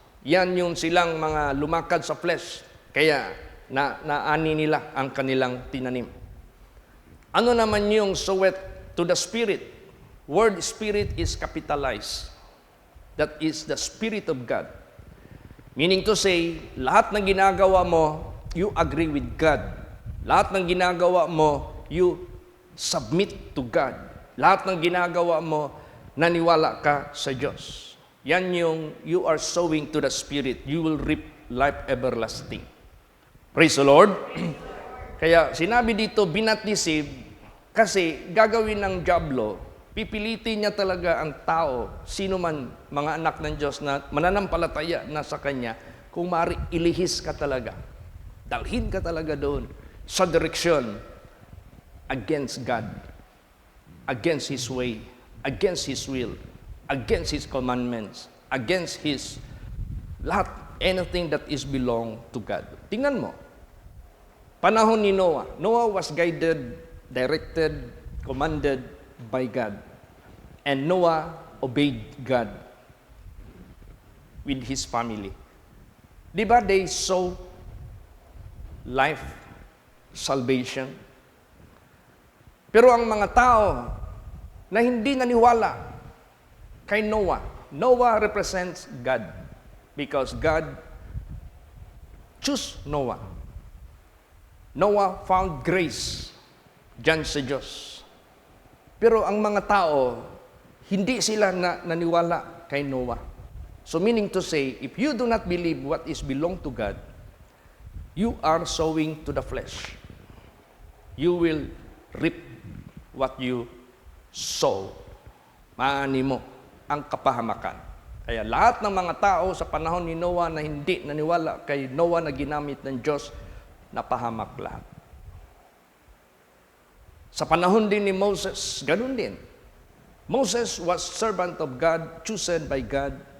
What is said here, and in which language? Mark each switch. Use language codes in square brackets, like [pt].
[tl] Yan yung silang mga lumakad sa flesh. Kaya naani nila ang kanilang tinanim. Ano naman yung [en] soweth to the Spirit? Word Spirit is capitalized. That is the Spirit of God. Meaning to say, [tl] lahat ng ginagawa mo, [en] you agree with God. [tl] Lahat ng ginagawa mo, [en] you submit to God. [tl] Lahat ng ginagawa mo, naniwala ka sa Diyos. Yan yung [en] you are sowing to the Spirit. You will reap life everlasting. Praise the Lord. [tl] Kaya sinabi dito, [en] be not deceived, [tl] kasi gagawin ng diablo, pipilitin niya talaga ang tao, sino man mga anak ng Diyos na mananampalataya na sa Kanya, kung maaari ilihis ka talaga. Dalhin ka talaga doon sa direksyon [en] against God, against His way, against His will, against His commandments, against His lahat, anything that is belong to God. [tl] Tingnan mo, panahon ni Noah. [en] Noah was guided, directed, commanded by God. And Noah obeyed God with his family. [tl] Di ba [en] they saw life, salvation? [tl] Pero ang mga tao na hindi naniwala kay Noah. [en] Noah represents God because God chose Noah. Noah found grace [tl] diyan sa Diyos. Pero ang mga tao, hindi sila naniwala kay Noah. [en] So meaning to say, if you do not believe what is belong to God, you are sowing to the flesh. You will reap what you sow. [tl] Maani mo ang kapahamakan. Kaya lahat ng mga tao sa panahon ni Noah na hindi naniwala kay Noah na ginamit ng Diyos, napahamak lahat. Sa panahon din ni Moses, ganun din. [en] Moses was servant of God, chosen by God.